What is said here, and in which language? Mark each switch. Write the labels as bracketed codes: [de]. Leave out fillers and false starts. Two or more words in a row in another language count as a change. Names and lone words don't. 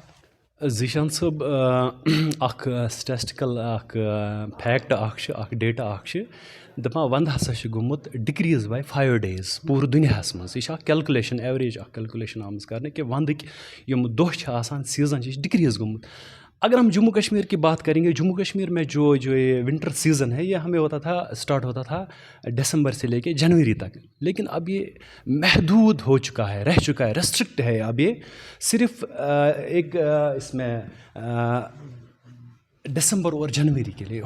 [ks] ذیشان صٲب, اَکھ سٹیٹسٹِکل اَکھ فیکٹ اَکھ چھِ, اَکھ ڈیٹا اَکھ چھِ دَپان وَندٕ ہسا چھِ گوٚمُت [en] decrease by 5 days [ks] پوٗرٕ دُنیاہَس منٛز. یہِ چھِ اَکھ کیلکُلیشن, ایوریج اَکھ کیلکُلیشن آمٕژ کَرنہٕ کہِ وَندٕکۍ یِم دۄہ چھِ آسان, سیٖزن چھِ ڈِکریٖز گوٚمُت. [ur] اگر ہم جموں کشمیر کی بات کریں گے, جموں کشمیر میں جو یہ [en] winter season [ur] ہے یہ ہمیں ہوتا تھا, اسٹارٹ ہوتا تھا دسمبر سے لے کے جنوری تک, لیکن اب یہ محدود ہو چکا ہے, رہ چکا ہے, ریسٹرکٹ ہے. اب یہ صرف ایک اس میں دسمبر اور جنوری کے لیے.